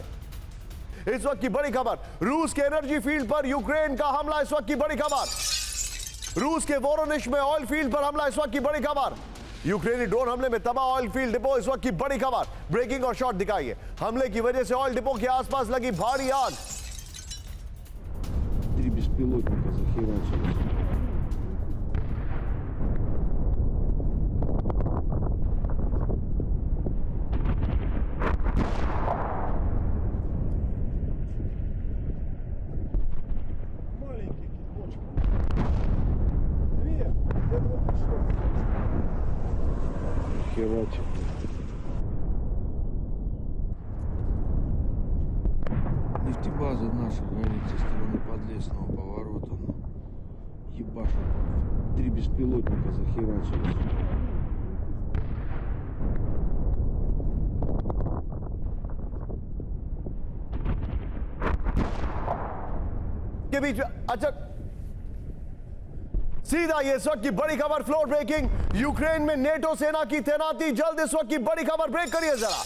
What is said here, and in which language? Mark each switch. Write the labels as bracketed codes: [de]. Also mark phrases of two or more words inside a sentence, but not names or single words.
[hi] इस वक्त की बड़ी खबर, रूस के [en] energy field [hi] पर यूक्रेन का हमला इस वक्त की बड़ी खबर। रूस के वोरोनिश में [en] oil field [hi] पर हमला इस वक्त की बड़ी खबर। यूक्रेनी ड्रोन हमले में तबाह [en] oil field depot [hi] इस वक्त की बड़ी खबर। ब्रेकिंग और शॉट दिखाइए। हमले की वजह से [en] oil depot [hi] के आसपास लगी भारी आग। [ru] 3 беспилотника захерачились. Маленький кипочка. Привет, я бы пришел. Херачит. Нефтебаза наша горит со стороны Подлесного поворота. Ебашит. 3 беспилотника захерачились. [hi] के बीच में अच्छा, सीधा ये इस वक्त की बड़ी खबर, [en] floor breaking. [hi] यूक्रेन में नेटो सेना की तैनाती जल्द। इस वक्त की बड़ी खबर, ब्रेक करिए जरा।